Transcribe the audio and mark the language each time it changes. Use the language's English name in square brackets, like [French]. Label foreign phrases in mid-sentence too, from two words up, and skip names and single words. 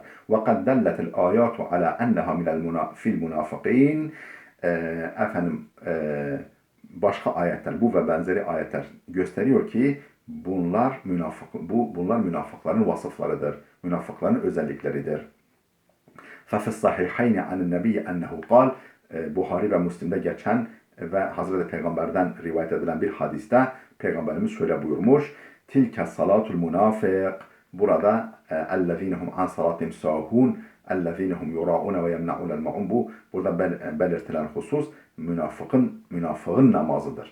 [Arabic] وقد دلت الآيات على أنها في المنافقين. [Turkish] Başka ayetler, bu ve benzeri ayetler gösteriyor ki bunlar münafıkların vasıflarıdır. Münafıkların özellikleridir. [Arabic] فَفِ الصَّحِحَيْنِ عَنِ النَّبِيِّ اَنَّهُ قال [Turkish] Buhari ve Müslim'de geçen ve Hazreti Peygamber'den rivayet edilen bir hadiste Peygamberimiz şöyle buyurmuş: [Arabic] تلك صلاة المنافق. Burada الذين هم عن صلاتهم ساهون الذين هم يراءون ويمنعون الماعون. [Turkish] Burada belirtilen husus münafığın namazıdır.